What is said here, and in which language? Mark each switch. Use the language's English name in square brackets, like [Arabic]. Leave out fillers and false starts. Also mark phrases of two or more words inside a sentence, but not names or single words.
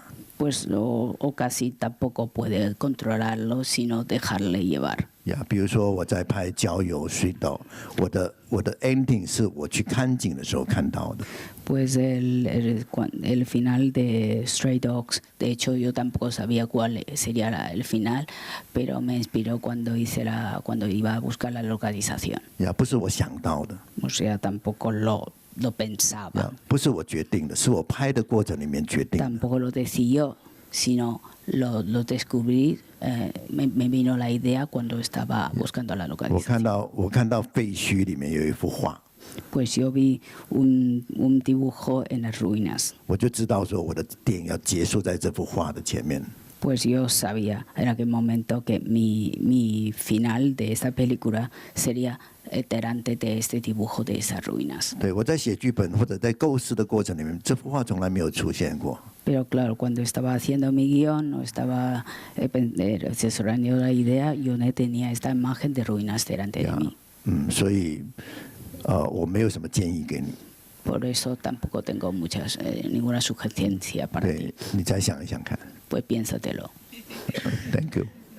[Spanish] Pues o casi tampoco puede controlarlo, sino dejarle llevar. [Chinese] 比如说我在拍《郊游水岛》，我的 ending 是我去看景的时候看到的。 [Spanish] Pues el final de Stray Dogs, de hecho yo tampoco sabía cuál sería el final, pero me inspiró cuando iba a buscar la localización. [Chinese] 不是我想到的。 [Spanish] O sea, tampoco lo pensaba. [Chinese] 不是我决定的，是我拍的过程里面决定的。 [Spanish] Tampoco lo decidió, sino lo descubrí, me vino la idea cuando estaba buscando la [Chinese] 我 [Spanish] localización. [Chinese] 看到废墟里面有一幅画。 [Spanish] Pues yo vi un dibujo en las ruinas. [Chinese] 我就知道说我的电影要结束在这幅画的前面。 [Spanish] Pues yo sabía en aquel momento que mi final de esta película sería delante de este dibujo de esas ruinas. [Chinese] 对，我在写剧本或者在构思的过程里面，这幅画从来没有出现过。 [Spanish] Pero claro, cuando estaba haciendo mi guión o estaba asesorando la idea, yo no tenía esta imagen de ruinas delante de mí. [Chinese] 所以我没有什么建议给你。 [Spanish] Por eso tampoco tengo ninguna sugerencia para ti. [Chinese] 你再想一想看。 [Spanish] Pues piénsatelo. [English] Thank you.